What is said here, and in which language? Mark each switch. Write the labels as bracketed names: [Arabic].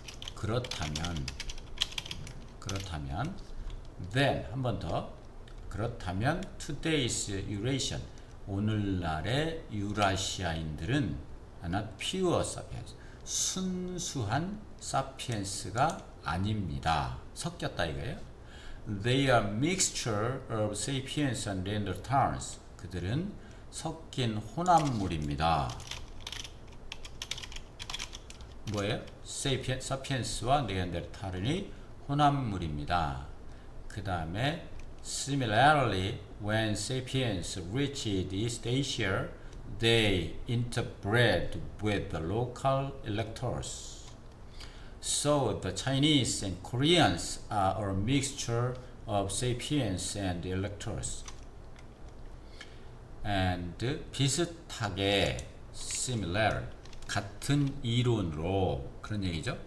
[Korean] 그렇다면, then 한 번 더, 그렇다면 [English] today's Eurasian, [Korean] 오늘날의 유라시아인들은 [English] not pure sapiens, [Korean] 순수한 사피엔스가 아닙니다. 섞였다 이거예요. [English] They are mixture of sapiens and Neanderthals. [Korean] 그들은 섞인 혼합물입니다. 뭐예요? 사피엔스와 네안데르탈인의 혼합물입니다. 그 다음에 [English] Similarly, when sapiens reached East Asia, they interbred with the local electors. So the Chinese and Koreans are a mixture of sapiens and electors. [Korean] And 비슷하게, similar, 같은 이론으로, 그런 얘기죠.